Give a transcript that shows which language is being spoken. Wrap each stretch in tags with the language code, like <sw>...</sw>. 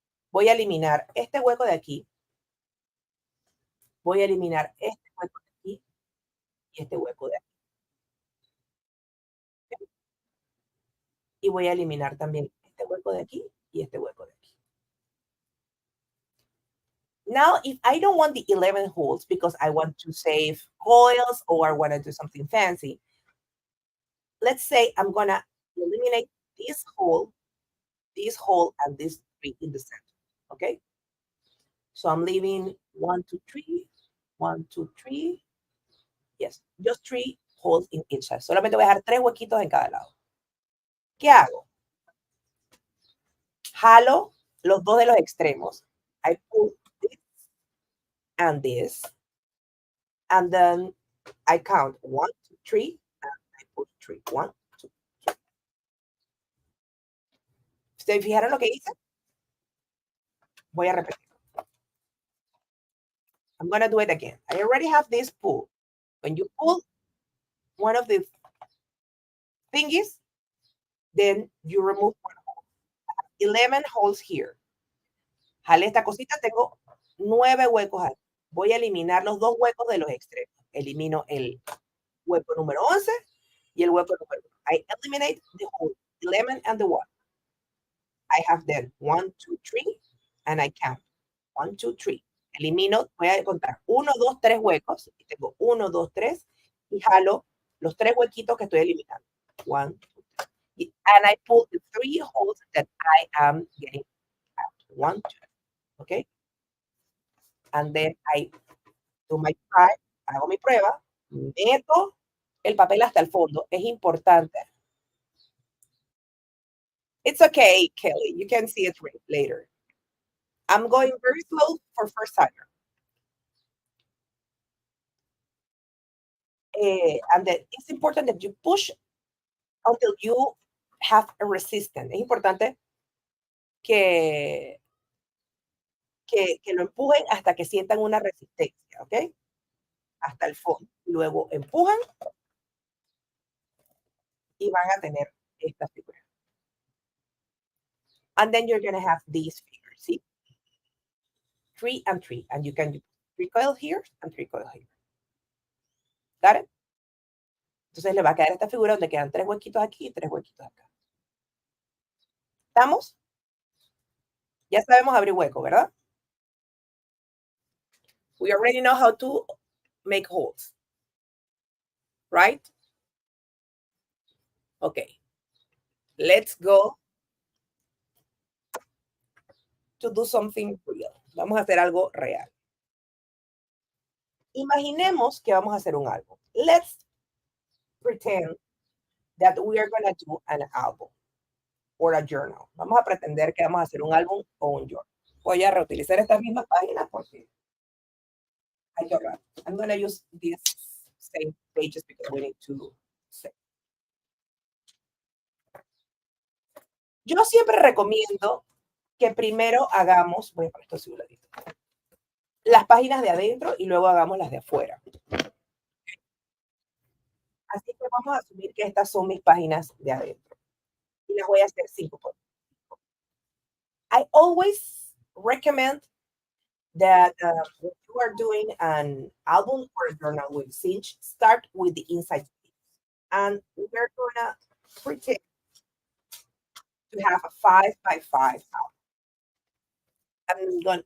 <es>Voy a eliminar este hueco de aquí, voy a eliminar este hueco de aquí y este hueco de aquí. Y voy a eliminar también este hueco de aquí y este hueco de aquí.</es> <en>Now, if I don't want the 11 holes because I want to save coils or I want to do something fancy, let's say I'm going to eliminate this hole, and this three in the center. Okay? So I'm leaving 1, 2, 3, 1, 2, 3. Yes, just 3 holes in each side.</en> <es>Solamente voy a dejar 3 huequitos en cada lado. ¿Qué hago? Jalo los dos de los extremos.</es> <en>I pull this and this. And then I count 1, 2, 3, and I put 3. 1, 2, 3.</en> <es>¿Ustedes fijaron lo que hice? Voy a repetir.</es> <en>I'm going to do it again. I already have this pull. When you pull one of the thingies, then you remove one hole. 11 holes here.</en> <es>Jale esta cosita, tengo 9 huecos ahí. Voy a eliminar los 2 huecos de los extremos. Elimino el hueco número 11 y el hueco número 1.</es> <en>I eliminate the whole 11 and the 1. I have then 1, 2, 3, and I count 1, 2, 3.</en> <es>Elimino, voy a contar 1, 2, 3 huecos. Y tengo 1, 2, 3. Y jalo los 3 huequitos que estoy eliminando. 1, 2, 3.</es> <en>And I pull the 3 holes that I am getting out. 1, 2. Okay? And then I do my try.</en> <es>Hago mi prueba. Meto el papel hasta el fondo. Es importante.</es> <en>It's okay, Kelly. You can see it later. I'm going very slow for first timer. And then it's important that you push until you have a resistance.</en> <es>Es importante que, que lo empujen hasta que sientan una resistencia, ¿ok? Hasta el fondo. Luego empujan y van a tener esta figura.</es> <en>And then you're going to have these figures, ¿sí? 3 and 3. And you can do 3 coils here and 3 coils here. Got it?</en> <es>Entonces le va a quedar esta figura donde quedan 3 huequitos aquí y 3 huequitos acá. ¿Estamos? Ya sabemos abrir hueco, ¿verdad?</es> <en>We already know how to make holes, right? Okay. Let's go to do something real.</en> <es>Vamos a hacer algo real. Imaginemos que vamos a hacer un álbum.</es> <en>Let's pretend that we are going to do an album or a journal.</en> <es>Vamos a pretender que vamos a hacer un álbum o un journal. Voy a reutilizar estas mismas páginas porque hay que ahorrar.</es> <en>I'm going to use these same pages because we need to save.</en> <es>Yo siempre recomiendo que primero hagamos, voy a poner esto así un ladito, las páginas de adentro y luego hagamos las de afuera. Así que vamos a asumir que estas son mis páginas de adentro. Y las voy a hacer 5 por 5.</es> <en>I always recommend that when you are doing an album or a journal with Cinch, start with the inside page. And we're gonna pretend to have a 5 by 5 album.</en>